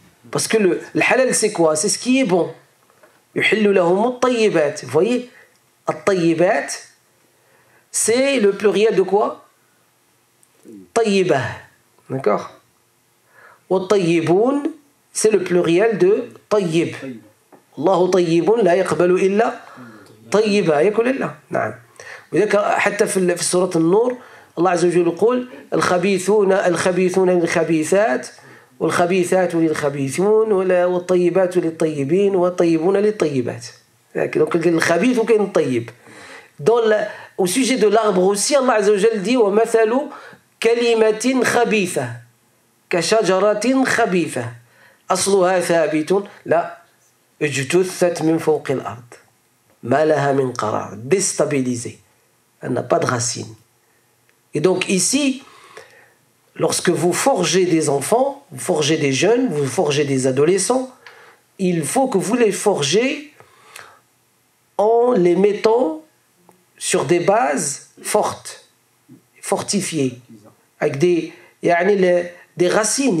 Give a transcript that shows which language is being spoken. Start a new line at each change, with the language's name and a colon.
French: Parce que le halal c'est quoi? C'est ce qui est bon.
Arabic: يحل لهم الطيبات.
French: Vous voyez,
Arabic: الطيبات
French: c'est le pluriel de quoi?
Arabic: طيبة.
French: D'accord?
Arabic: والطيبون
French: c'est le pluriel de
Arabic: طيب. الله طيب لا يقبل إلا طيبا. يقول الله. نعم. وذلك حتى في سورة النور الله عز وجل يقول الخبيثون للخبيثات والخبيثات للخبيثون والطيبات للطيبين والطيبون للطيبات.
French: Donc le khabith ou le tayyib. Au sujet de l'arbre aussi, Allah Azza wa Jal dit
Arabic: وَمَثَلُ كَلِمَةٍ خَبِيثَةٍ كشجرة خبيثة أصلها ثابت لا اجتثت من فوق الأرض ما لها من قرار
French: déstabilisée. Elle n'a pas de racine. Et donc ici, lorsque vous forgez des enfants, vous forgez des jeunes, vous forgez des adolescents, il faut que vous les forgez en les mettant sur des bases fortes, fortifiées, avec des racines.